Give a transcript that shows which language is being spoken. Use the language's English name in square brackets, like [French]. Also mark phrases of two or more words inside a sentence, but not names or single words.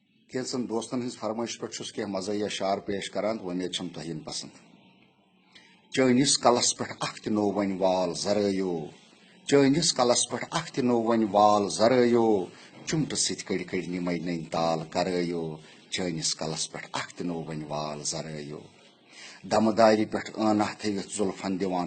[Kashmiri] کینژن دوستن ہز فرمائش پہ کی مزاحیہ شعر پیش کران تو امید چھم تہین پسند چٲنِس کلس پٮ۪ٹھ اکھ تہِ نوٚو وۄنۍ وال زرٲیو چٲنِس کلس پٮ۪ٹھ اکھ تہِ نوٚو وۄنۍ وال زرٲیو چُمٹہٕ سۭتۍ کٔڑۍ کٔڑۍ نِمے نٔنۍ تال کرٲیو چٲنِس کلس پٮ۪ٹھ اکھ تہِ نوٚو وۄنۍ وال زرٲیو دمہٕ دارِ پٮ۪ٹھ ٲناہ تھٲوِتھ زُلفن دِوان